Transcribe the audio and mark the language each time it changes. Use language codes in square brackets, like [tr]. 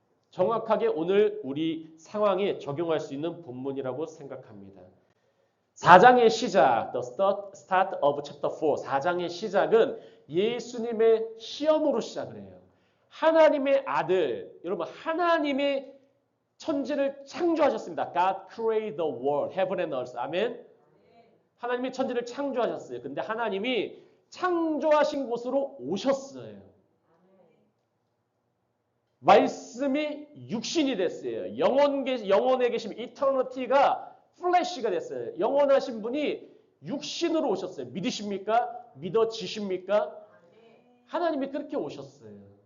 [ko] 정확하게 오늘 우리 상황에 적용할 수 있는 본문이라고 생각합니다. 4장의 시작, [en] the start of chapter 4, [ko] 4장의 시작은 예수님의 시험으로 시작을 해요. 하나님의 아들, 여러분 하나님의 천지를 창조하셨습니다. [en] God created the world, heaven and earth. [ko] 아멘. 하나님이 천지를 창조하셨어요. 근데 하나님이 창조하신 곳으로 오셨어요. 말씀이 육신이 됐어요. 영원에 계신 이터니티가 플래시가 됐어요. 영원하신 분이 육신으로 오셨어요. 믿으십니까? 믿어지십니까? 하나님이 그렇게 오셨어요.